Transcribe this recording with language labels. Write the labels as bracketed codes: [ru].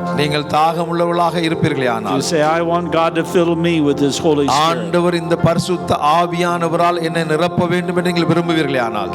[ta] நீங்கள் தாகம் உள்ளவர்களாக இருப்பீர்களே ஆனால், [en] you say I want God to fill me with his Holy Spirit. [ta] ஆண்டவர் இந்த பரிசுத்த ஆவியானவரால் என்னை நிரப்ப வேண்டும் என்று நீங்கள் விரும்புவீர்களே ஆனால்,